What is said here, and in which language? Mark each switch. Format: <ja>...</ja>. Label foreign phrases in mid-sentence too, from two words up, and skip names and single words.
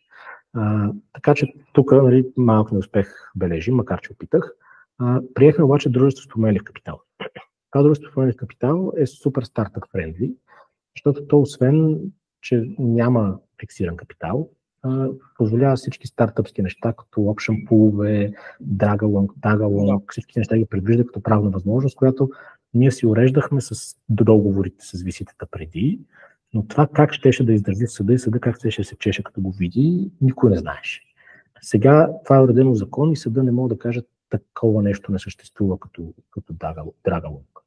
<bg>Така че тук, нали, малък неуспех бележим, макар че опитах. Приехме обаче дружество с променлив капитал. Това дружество с променлив капитал е супер</bg> <en>startup friendly,</en> <bg>защото то освен, че няма фиксиран капитал, позволява всички стартъпски неща, като</bg> <en>option pool,</en> <bg>Dagalong, всички неща ги предвижда като правна възможност, която ние си уреждахме с договорите с виситата преди, но това как щеше да издържи в съда и съда как щеше да се чеше като го види, никой не знаеше. Сега това е уредено в закон и съда не мога да каже такова нещо не съществува като Dagalong.</bg>